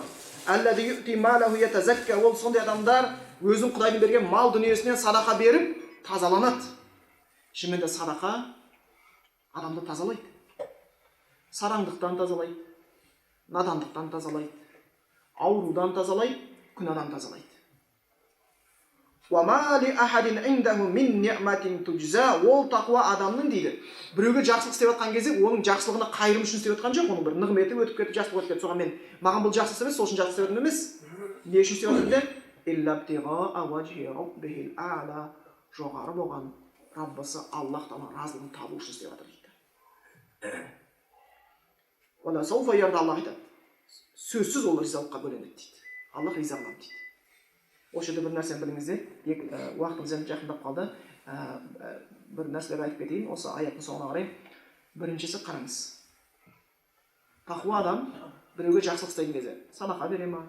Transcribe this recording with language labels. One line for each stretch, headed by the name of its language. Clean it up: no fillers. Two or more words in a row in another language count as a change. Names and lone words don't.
Arabic: الذي يؤتي ماله يتزكى.
Kazakh: Ол сондай адамдар өзін Құдайдың берген мал дүниесінен садақа беріп тазаланады. Шынымен де садақа адамды тазалайды. Сараңдықтан тазалайды, надандықтан тазалайды, аурудан тазалайды, күнәдан тазалайды.
Arabic: وَمَا لِأَحَدٍ عِنْدَهُ مِنْ نِعْمَةٍ تُجْزَى.
Kazakh: Ол тақуа адамның дейді. Біреуге жақсылық істеп жатқан кезде, оның жақсылығына қайырым үшін істеп жатқан жоқ, оның бір нығметі өтіп кетіп, жақсылық өтіп кетіп, соған маған бұл жақсылық емес, сол үшін жақсылық істеп жатырмын емес. Не үшін істеп жатырмын деп?
Arabic: إِلَّا ابْتِغَاءَ وَجْهِ رَبِّهِ الْأَعْلَى.
Kazakh: Жоғары болған Раббысы Аллахтан разылығын табу үшін істеп жатыр.
Arabic: ولسوف يرضى.
Kazakh: Аллах айтады. Сөзсіз ол ризалыққа бөленеді дейді. Аллах риза болады дейді. Осы жерде бір нәрсені біліңіздер. Уақытымыз енді жақындап қалды. Бір нәрселер айтып кетейін. Осы аяттың соңына қарай. Біріншісі қараңыз. Тақуа адам біреуге жақсылық істеген кезде садақа бере ма?